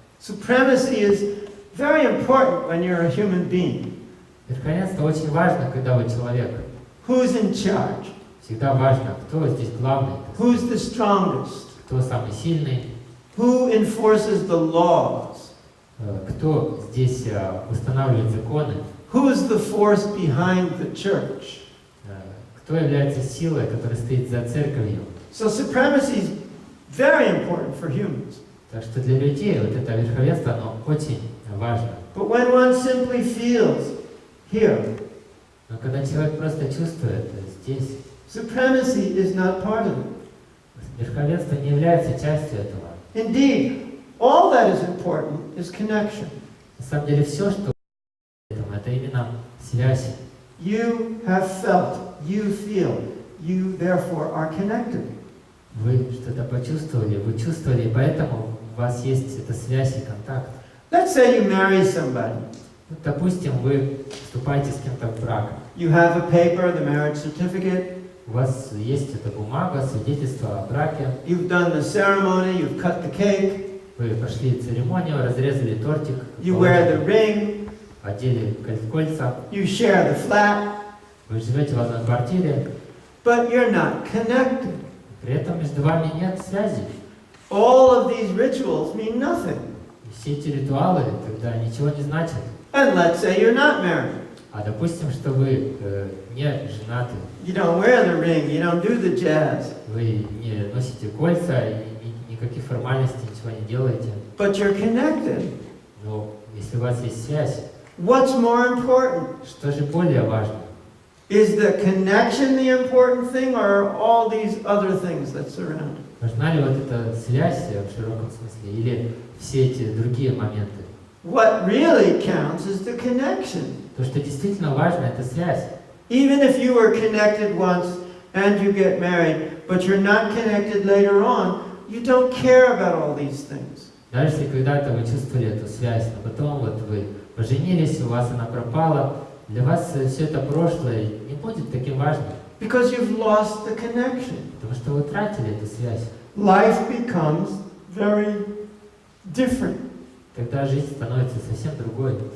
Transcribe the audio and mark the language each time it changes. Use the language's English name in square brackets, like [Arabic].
[English] Supremacy is very important when you're a human being. [Russian] Верховенство очень важно, когда вы человек. [English] Who's in charge? [Russian] Всегда важно, кто здесь главный, [English] Who's the strongest? [Russian] кто самый сильный, [English] Who enforces the laws? [Russian] кто здесь устанавливает законы, [English] Who's the force behind the church? [Russian] кто является силой, которая стоит за церковью. [English] So supremacy is very important for humans. [Russian] Так что для людей вот это верховенство, оно очень важно. [English] But when one simply feels here, [Russian] Но когда человек просто чувствует здесь, [English] supremacy is not part of it. [Russian] верховенство не является частью этого. [English] Indeed, all that is important is connection. [Russian] На самом деле все, что это именно связь. [English] You have felt, you feel, you therefore are connected. [Russian] Вы что-то почувствовали, вы чувствовали, и поэтому у вас есть эта связь и контакт. [English] Let's say you marry somebody. [Russian] Вот, допустим, вы вступаете с кем-то в брак. [English] You have a paper, the marriage certificate. [Russian] У вас есть эта бумага, свидетельство о браке. [English] You've done the ceremony, you've cut the cake. [Russian] Вы пошли церемонию, разрезали тортик, [English] You wear the ring. [Russian] одели кольца. [English] You share the flat. [Russian] Вы живете в одной квартире, [English] But you're not connected. [Russian] при этом между вами нет связи. [English] All of these rituals mean nothing. [Russian] И все эти ритуалы тогда ничего не значат. [English] And let's say you're not married. [Russian] А допустим, что вы не женаты, [English] You don't wear the ring, you don't do the jazz. [Russian] вы не носите кольца, и никаких формальностей, ничего не делаете. [English] But you're connected. [Russian] Но если у вас есть связь, [English] What's more important? [Russian] что же более важно? [English] Is the connection the important thing, or are all these other things that surround it? [Russian] Важна ли вот эта связь в широком смысле, или все эти другие моменты? [English] What really counts is the connection. [Russian] То, что действительно важно, это связь. [English] Even if you were connected once and you get married, but you're not connected later on, you don't care about all these things. [Russian] Даже если когда-то вы чувствовали эту связь, но потом вот вы поженились, у вас она пропала, для вас все это прошлое не будет таким важным, [English] Because you've lost the connection. [Russian] потому что вы тратили эту связь. [English] Life becomes very different. [Russian] Тогда жизнь становится совсем другой.